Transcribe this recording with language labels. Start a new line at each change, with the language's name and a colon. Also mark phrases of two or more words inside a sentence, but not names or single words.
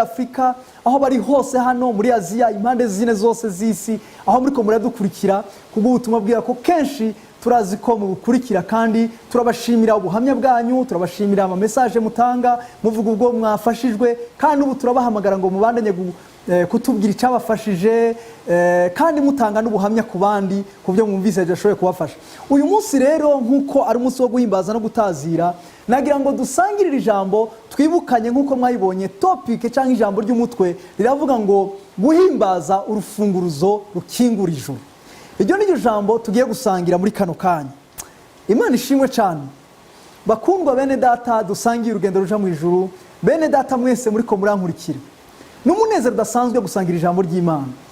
Rundi: Afrika, aho bari hose hano muri Aziya, impande zine zose z'isi, aho muriko muradukurikira kubw'ubutumwa bwira ko kenshi turazi ko mubukurikira kandi turabashimira ubuhamya bwanyu, turabashimira ama message mutanga muvuga ubwo mwafashijwe, kandi ubu turabahamagara ngo mubandanye kutubwira icyabafashije, kandi mutanga n'ubuhamya ku bandi ku byo mwumvise byashoboye kubafasha. Uyu munsi rero nkuko ari umunsi wo guhimbaza no gutazira, nagira ngo dusangirire ijambo twibukanye nkuko mwayibonye topic cyangwa ijambo ry'umutwe riravuga ngo guhimbaza urufunguruzo rukingura ijuru. Iryo ni jambo tugiye gusangira muri kano kanya. Imana ishimwe cyane. Bakundwa bene data, dusangiye urugendo ruja mu ijuru. Bene data mwese muri ko murankurikira, n'umunezero udasanzwe gusangira ijambo ry'Imana.